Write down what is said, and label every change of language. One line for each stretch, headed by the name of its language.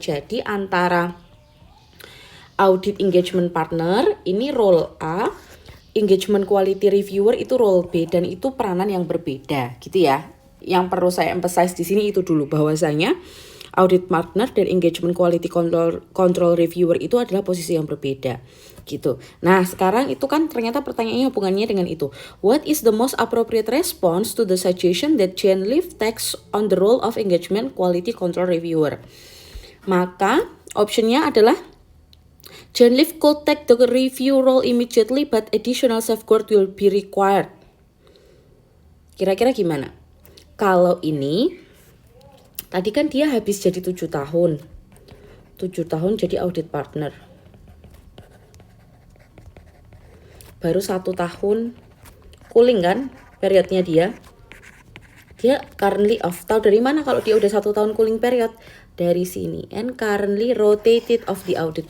Indonesian: Jadi antara audit engagement partner ini role A, engagement quality reviewer itu role B, dan itu peranan yang berbeda gitu ya. Yang perlu saya emphasize di sini itu dulu bahwasanya audit partner dan engagement quality control reviewer itu adalah posisi yang berbeda gitu. Nah, sekarang itu kan ternyata pertanyaannya hubungannya dengan itu.
English: What is the most appropriate response to the suggestion that Jen Leaf takes on the role of engagement quality control reviewer?
Indonesian: Maka optionnya adalah
English: Jen Leaf could take the review role immediately but additional safeguard will be required.
Indonesian: Kira-kira gimana? Kalau ini tadi kan dia habis jadi 7 tahun. 7 tahun jadi audit partner. Baru 1 tahun cooling kan periodnya dia. Dia
English: currently off.
Indonesian: Tahu dari mana kalau dia udah 1 tahun cooling period? Dari sini.
English: And currently rotated of the audit.